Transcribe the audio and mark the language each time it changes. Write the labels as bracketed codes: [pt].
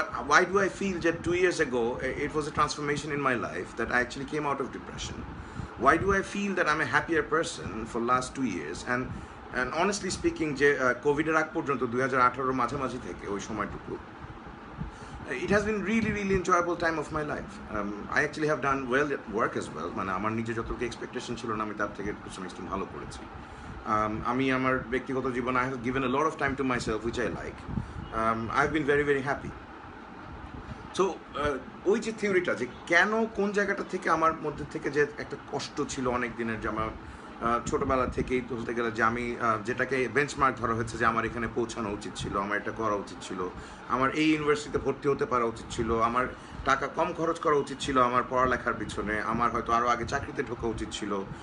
[en] Why do I feel that 2 years ago it was a transformation in my life that I actually came out of depression? Why do I feel that I'm a happier person for last 2 years? And honestly speaking [bn] যে কোভিডের আগ পর্যন্ত 2018 মাঝামাঝি থেকে ওই সময়টুকু [en] it has been really enjoyable time of my life. I actually have done well at work as well. [bn] মানে আমার নিজে যতটুকু এক্সপেকটেশন ছিল না আমি তার থেকে একটু ভালো করেছি। আমি আমার ব্যক্তিগত জীবনে [en] I have given a lot of time to myself which I like. I've been very happy. [bn] So ওই যে থিওরিটা যে কেন কোন জায়গাটা থেকে আমার মধ্যে থেকে যে একটা কষ্ট ছিল অনেক দিনের যে আমার ছোটবেলা থেকেই বলতে গেলে যে আমি যেটাকে বেঞ্চমার্ক ধরা হয়েছে যে আমার এখানে পৌঁছানো উচিত ছিল, আমার এটা করা উচিত ছিল, আমার এই ইউনিভার্সিটিতে ভর্তি হতে পারা উচিত ছিল, আমার টাকা কম খরচ করা উচিত ছিল আমার পড়ালেখার পিছনে, আমার হয়তো আরও আগে চাকরিতে ঢোকা উচিত ছিল,